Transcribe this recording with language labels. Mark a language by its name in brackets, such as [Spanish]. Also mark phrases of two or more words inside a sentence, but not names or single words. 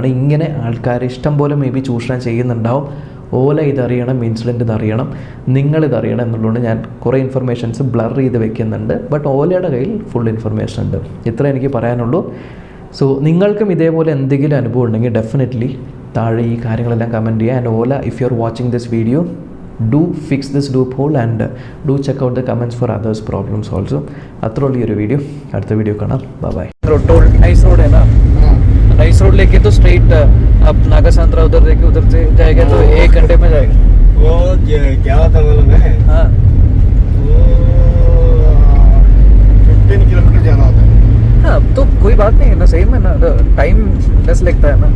[Malayalam] ഇങ്ങനെ ആൾക്കാർ ഇഷ്ടം പോലെ [English] may be [Malayalam] ചൂഷണം ചെയ്യുന്നുണ്ടാവും. ഓല ഇതറിയണം, ഇൻസിഡൻറ്റ് ഇതറിയണം, നിങ്ങളിതറിയണം എന്നുള്ളതുകൊണ്ട് ഞാൻ കുറേ [English] informations blur [Malayalam] ചെയ്ത് വെക്കുന്നുണ്ട്. ബട്ട് ഓലയുടെ കയ്യിൽ [English] full information [Malayalam] ഉണ്ട്. ഇത്ര എനിക്ക് പറയാനുള്ളൂ. സോ നിങ്ങൾക്കും ഇതേപോലെ എന്തെങ്കിലും അനുഭവം ഉണ്ടെങ്കിൽ ഡെഫിനറ്റ്ലി താഴെ ഈ കാര്യങ്ങളെല്ലാം കമൻറ്റ് ചെയ്യുക. ആൻഡ് ഓല, [English] If you are watching this video, do fix this loop hole and do check out the comments for others problems also. [Malayalam] അത്ര ഉള്ള ഈ ഒരു വീഡിയോ. അടുത്ത വീഡിയോ കാണാം. ബൈ. [English] nice road [Hindi] है ना, [English] nice road [Hindi] लेके तो स्ट्रेट अब नागासांद्रा उधर देके उधर से जाएगा तो 1 घंटे में जाएगा. वो क्या होता मालूम है, हाँ वो 15 किलोमीटर जाना होता है. हाँ तो कोई बात नहीं है ना, सही में ना [English] time less [Hindi] लगता है ना.